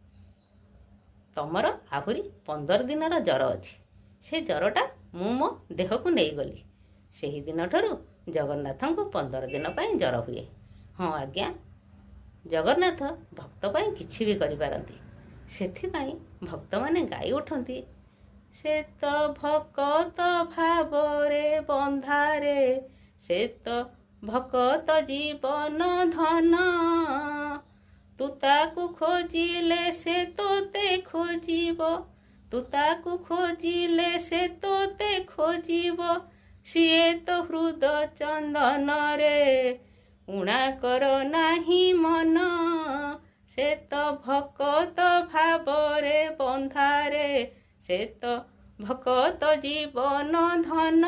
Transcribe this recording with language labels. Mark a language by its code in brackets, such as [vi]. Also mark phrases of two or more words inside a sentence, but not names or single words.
[or] ତମର ଆଉରି 15 ଦିନର ଜର ଅଛି। ସେ ଜରଟା ମୁଁ ମୋ ଦେହ କୁ ନେଇ ଗଲି। ସେହି ଦିନ ଠାରୁ ଜଗନ୍ନାଥ କୁ 15 ଦିନ ପାଇଁ ଜର ହୁଏ। ହଁ ଆଜ୍ଞା, ଜଗନ୍ନାଥ ଭକ୍ତ ପାଇଁ କିଛି ବି କରି ପାରନ୍ତି। ସେଥି ପାଇଁ ଭକ୍ତ ମାନେ ଗାଇ ଉଠନ୍ତି, ସେ ତ ଭକ୍ତ ଭାବରେ ବନ୍ଧାରେ, ସେ ତ ଭକ୍ତ ଜୀବନ ଧନ, ତୁ ତାକୁ ଖୋଜିଲେ ସେ ତୋତେ ଖୋଜିବ, ତୁ ତାକୁ ଖୋଜିଲେ ସେ ତୋତେ ଖୋଜିବ, ସିଏ ତ ହୃଦ ଚନ୍ଦନ ରେ ଉଣା କର ନାହିଁ ମନ, ସେ ତ ଭକ୍ତ ଭାବରେ ବନ୍ଧାରେ, ସେ ତ ଭକ୍ତ ଜୀବନ ଧନ।